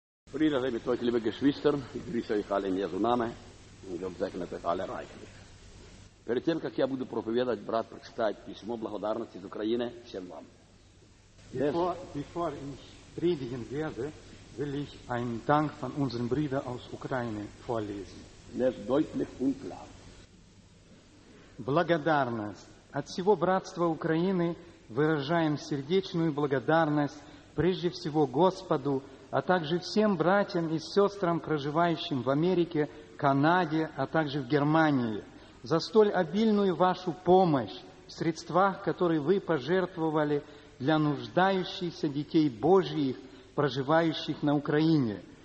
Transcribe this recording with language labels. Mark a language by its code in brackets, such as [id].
[de] Frieden sei mit euch, liebe Geschwister. Ich grüße euch alle in Jesu Name und Gott segne euch alle reichlich. [ru] Перед тем, как я буду проповедовать, брат, прочитать письмо благодарности из Украины всем вам. [de] Bevor ich predigen werde, will ich einen Dank von unseren Brüdern aus Ukraine vorlesen. Das deutlich und klar. [ru] Благодарность. От всего братства Украины выражаем сердечную благодарность прежде всего Господу, а также всем братьям и сестрам, проживающим в Америке, Канаде, а также в Германии, за столь обильную вашу помощь в средствах, которые вы пожертвовали для нуждающихся детей Божьих, проживающих на Украине.